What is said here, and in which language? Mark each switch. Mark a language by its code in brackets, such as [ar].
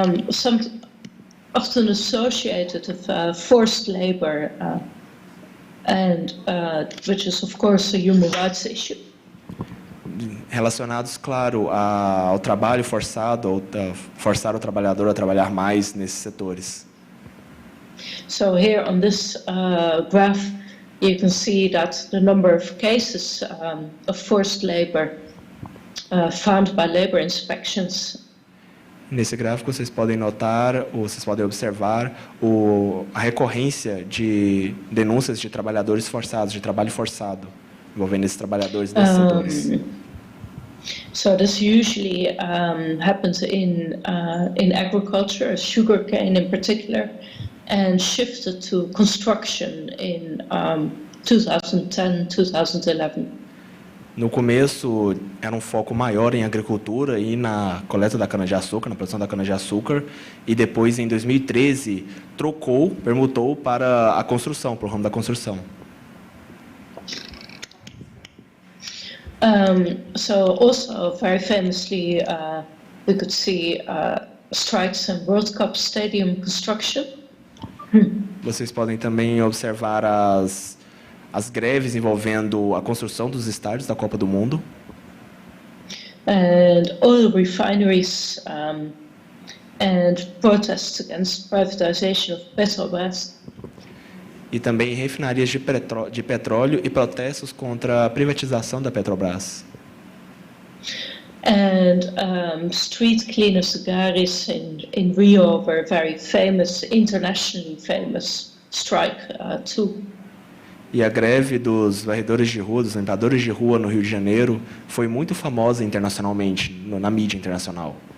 [en] Some often associated with forced labor, and which is of course a human rights issue. [pt] Relacionados, claro, ao trabalho forçado, forçar o trabalhador a trabalhar mais nesses setores. [en] So here on this graph, you can see that the number of cases of forced labor found by labor inspections. [pt] Nesse gráfico vocês podem notar, ou vocês podem observar a recorrência de denúncias de trabalhadores forçados, de trabalho forçado, envolvendo esses trabalhadores desses setores. [en] So this usually happens in agriculture, sugarcane in particular, and shifted to construction in 2010, 2011. [pt] No começo, era um foco maior em agricultura e na coleta da cana-de-açúcar, na produção da cana-de-açúcar, e depois, em 2013, permutou para a construção, para o ramo da construção. [en] So also, very famously, we could see strikes in World Cup stadium construction. [pt] Vocês podem também observar as greves envolvendo a construção dos estádios da Copa do Mundo. [en] and oil refineries, and protests against privatization of Petrobras. [pt] E também refinarias de petróleo e protestos contra a privatização da Petrobras. [en] And street cleaner cigares in Rio were a very famous, internationally famous strike too. [pt] E a greve dos varredores de rua, dos limpadores de rua no Rio de Janeiro, foi muito famosa internacionalmente, na mídia internacional.